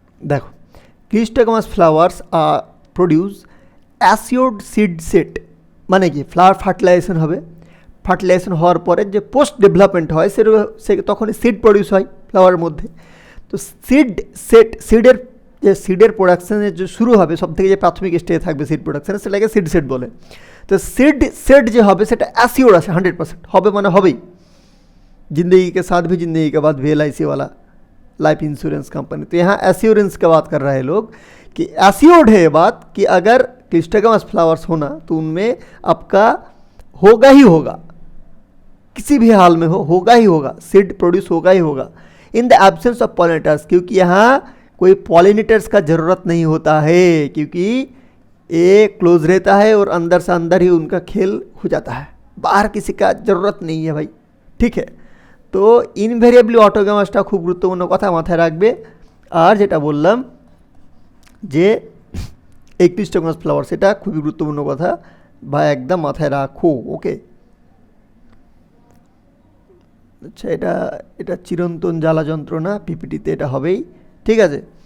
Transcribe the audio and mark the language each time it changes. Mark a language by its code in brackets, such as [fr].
[bn] দেখো, [en] Clistogamous flowers produce assured seed set, [bn] মানে কি ফ্লাওয়ার ফার্টিলাইজেশন হবে, ফার্টিলাইজেশন হওয়ার পরে যে পোস্ট ডেভেলপমেন্ট হয় সে তখনই সিড প্রডিউস হয় ফ্লাওয়ারের মধ্যে। তো সিডের যে সিডের প্রোডাকশানের যে শুরু হবে, সব থেকে যে প্রাথমিক স্টেজে থাকবে সিড প্রোডাকশানে, সেটাকে সিড সেট বলে। তো সেট যে হবে সেটা অ্যাসিওর আছে, 100% হবে, মানে হবেই। [hi] जिंदगी के साथ भी जिंदगी के बाद भी LIC वाला लाइफ इंश्योरेंस कंपनी, तो यहाँ एश्योरेंस की बात कर रहे हैं लोग कि एश्योर्ड है ये बात कि अगर क्लिस्टोगैमस फ्लावर्स होना तो उनमें आपका होगा ही होगा, किसी भी हाल में होगा ही होगा, सीड प्रोड्यूस होगा ही होगा in the absence of pollinators, क्योंकि यहाँ कोई पॉलिनेटर्स का ज़रूरत नहीं होता है, क्योंकि ये क्लोज रहता है और अंदर से अंदर ही उनका खेल हो जाता है, बाहर किसी का ज़रूरत नहीं है भाई, ठीक है। [bn] তো ইনভেরিয়েবলি অটোগ্যামাসটা খুব গুরুত্বপূর্ণ কথা, মাথায় রাখবে। আর যেটা বললাম যে এই ক্লিস্টোগামাস ফ্লাওয়ার, সেটা খুবই গুরুত্বপূর্ণ কথা বা একদম মাথায় রাখো। ওকে, আচ্ছা, এটা এটা চিরন্তন জ্বালা যন্ত্রণা, পিপিটিতে এটা হবেই, ঠিক আছে।